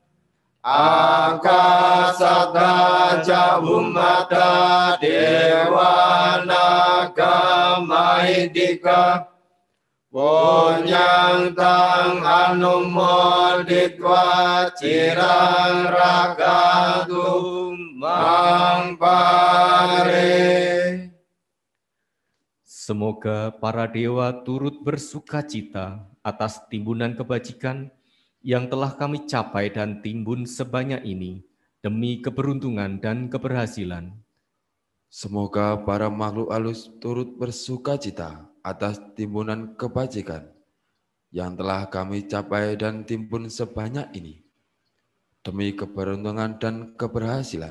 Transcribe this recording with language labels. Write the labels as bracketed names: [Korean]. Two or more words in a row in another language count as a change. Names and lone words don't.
[Pali] akasata ca bhummata dewana gamaidika Punyantang anumoditwa cirang rakantu mangpare. [Indonesian] Semoga para dewa turut bersukacita atas timbunan kebajikan yang telah kami capai dan timbun sebanyak ini demi keberuntungan dan keberhasilan. Semoga para makhluk halus turut bersukacita atas timbunan kebajikan yang telah kami capai dan timbun sebanyak ini demi keberuntungan dan keberhasilan.